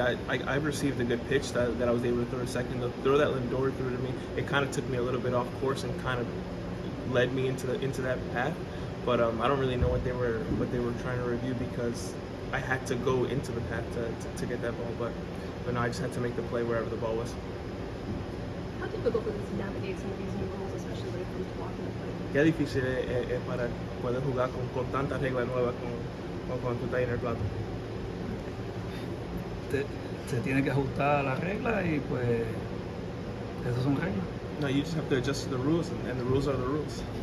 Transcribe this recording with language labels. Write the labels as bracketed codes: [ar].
[en] I received a good pitch that I was able to throw a second. The throw that Lindor threw to me, it kind of took me a little bit off course and kind of led me into that path. But I don't really know what they were trying to review because I had to go into the path to get that ball. But no, I just had to make the play wherever the ball was. How difficult is it to navigate some of these new rules, especially when it comes to walking the plate? [es] Qué difícil es para poder jugar con tantas reglas nuevas como cuando tú estás en el plato. Se tiene que ajustar a las reglas y pues esas son reglas. [en] No, you just have to adjust to the rules, and the rules are the rules.